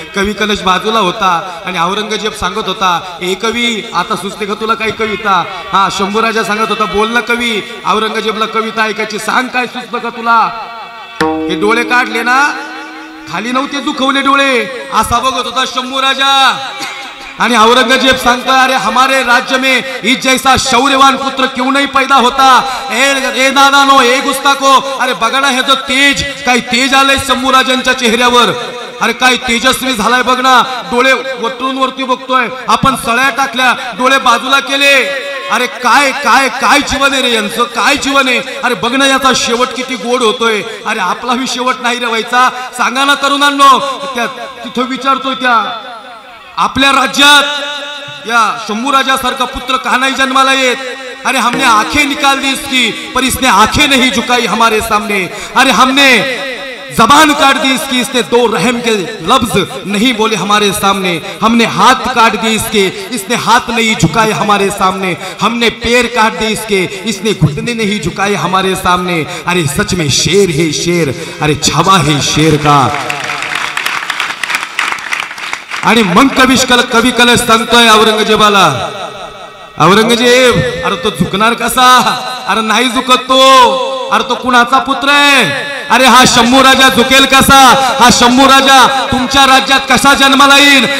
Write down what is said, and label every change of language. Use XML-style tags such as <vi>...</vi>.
<mr>कवी कलश बाजूला होता आणि औरंगजेब सांगत होता, ए कवी आता सुचते का तुला काही कविता. हा शंभू राजा सांगत होता, बोल ना कवी. औरंगजेबला कविता ऐकायची, सांग काय सुचतं का तुला. हे डोळे काढले ना, खाली नव्हते दुखवले डोळे, असा बघत होता शंभू राजा. आणि औरंगजेब सांगता,</mr> <hi>अरे हमारे राज्य में इस जैसा शौर्यवान पुत्र क्यों नहीं पैदा होता.</hi> <mr>ए नादानो, ए गुस्ताखो, अरे बघा ना हे जो तेज, काही तेज आलंय शंभू राजांच्या चेहऱ्यावर. अरे काय तेजस्वी झालाय बघ ना. डोळे वरतून वरती बघतोय, आपण सळ्या टाकल्या, डोळे बाजूला केले. अरे काय काय काय जीवन आहे रे यांचं, काय जीवन आहे. अरे बघ ना याचा शेवट किती गोड होतोय. अरे आपला भी शेवट नाही रे व्हायचा. सांगा ना तरुणांनो. त्या तिथं विचारतोय, त्या आपल्या राज्यात या शंभू राजा सारखा पुत्र का नहीं जन्माला येत.</mr> <hi>अरे हमने आंखें निकाल दी इसकी, पर इसने आंखें नहीं झुकाई हमारे सामने. अरे हमने जबान काट दी इसकी, इसने 2 रहम के लफ्ज नहीं बोले हमारे सामने. हमने हाथ काट दिए इसके, इसने हाथ नहीं झुकाए हमारे सामने. हमने पैर काट दिए इसके, इसने घुटने नहीं झुकाए हमारे सामने. अरे सच में शेर है शेर, अरे छावा है शेर का.</hi> <mr>आणि मग कवी कलश सांगतोय औरंगजेबाला, औरंगजेब अरे तो झुकणार कसा. अरे नाही झुकत तो. अरे तो कुणाचा पुत्र आहे. अरे हा शंभू राजा झुकेल कसा? हा शंभू राजा तुमच्या राज्यात कसा जन्माला येईल?</mr>